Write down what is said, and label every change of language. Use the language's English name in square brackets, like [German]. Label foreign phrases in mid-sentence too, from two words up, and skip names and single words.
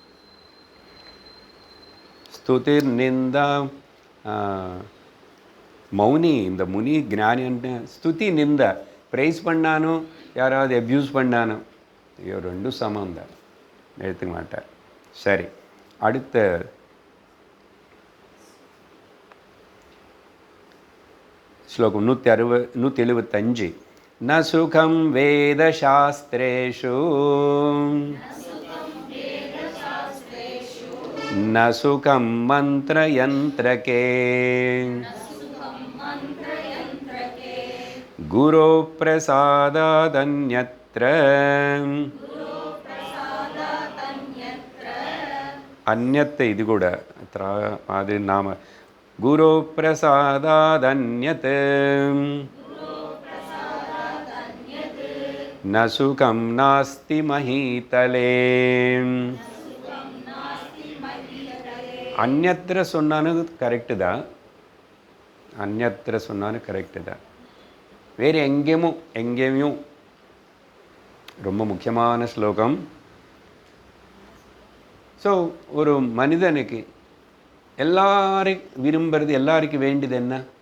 [Sanskrit] स्तुतिर् निन्दा मौनी, [Tamil] இந்த முனி ஞானின்னு ஸ்துதி நிந்தா ப்ரைஸ் பண்ணானோ யாராவது அப்யூஸ் பண்ணானோ ஐயோ ரெண்டும் சமம் தான், எடுத்துக்க மாட்டார். சரி, அடுத்த ஸ்லோகம் 175. [Sanskrit] न सुखं वेद शास्त्रेषु न सुखं मन्त्रयन्त्रके गुरो प्रसादादन्यत्र अन्यत् [Tamil] இது கூட அது நாம [Sanskrit] गुरो प्रसादादन्यत् न सुखं नास्ति महीतले. [Tamil] அந்நத்திர சொன்னாலும் கரெக்டு தான், அந்நத்திர சொன்னாலும் கரெக்டு தான். வேறு எங்கேயும் ரொம்ப முக்கியமான ஸ்லோகம். ஸோ ஒரு மனிதனுக்கு எல்லாரும் விரும்புறது, எல்லாருக்கும் வேண்டியது என்ன?